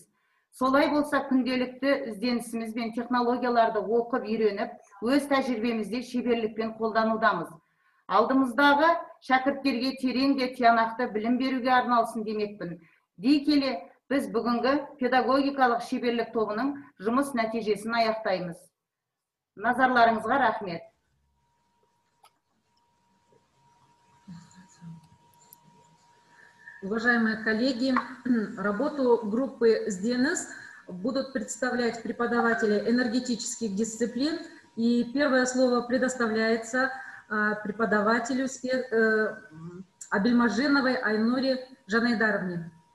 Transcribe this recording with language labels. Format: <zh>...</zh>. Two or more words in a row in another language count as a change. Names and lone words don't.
<kk>Солай болса, күнделікті ізденісіміз бен технологияларды оқып үйреніп, өз тәжірибемізде шеберлікпен қолданудамыз. Алдымыздағы шәкірттерге терең де тиянақты білім беруге арналсын демекпін. Дей келе, біз бүгінгі педагогикалық шеберлік тобының жұмыс нәтижесін аяқтаймыз. Назарларыңызға рахмет.</kk> <ru>Уважаемые коллеги, работу группы СДНС будут представлять преподаватели энергетических дисциплин. И первое слово предоставляется преподавателю Абельмаженовой Айнуре Жанайдаровне.</ru>